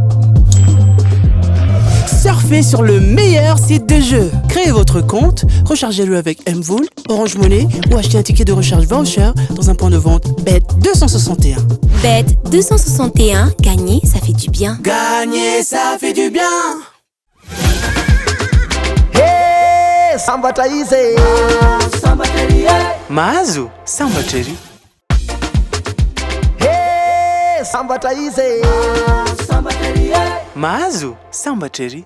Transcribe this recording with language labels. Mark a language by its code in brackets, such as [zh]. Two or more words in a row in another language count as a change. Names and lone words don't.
[fr] Surfez sur le meilleur site de jeu. Créez votre compte, rechargez-le avec M-Vol, Orange Money ou achetez un ticket de recharge voucher dans un point de vente Bet 261. Bet 261, gagner, ça fait du bien. Gagner, ça fait du bien. [mg] Hey, sambatra izy. Sambatry. Mahazo, sambatry. Hey, sambatra izy. Sambatry. Mahazo, sambatry.